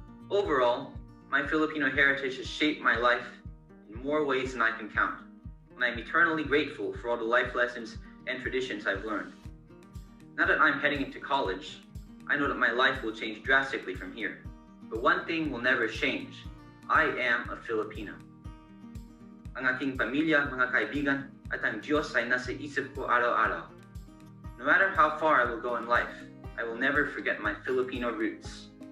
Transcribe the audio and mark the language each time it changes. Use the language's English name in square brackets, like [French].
[English] Overall, my Filipino heritage has shaped my life in more ways than I can count, and I am eternally grateful for all the life lessons and traditions I've learned. Now that I'm heading into college, I know that my life will change drastically from here. But one thing will never change. I am a Filipino. [Filipino] Ang aking pamilya, mga kaibigan, at ang Diyos ay nasa isip ko araw-araw. [English] No matter how far I will go in life, I will never forget my Filipino roots.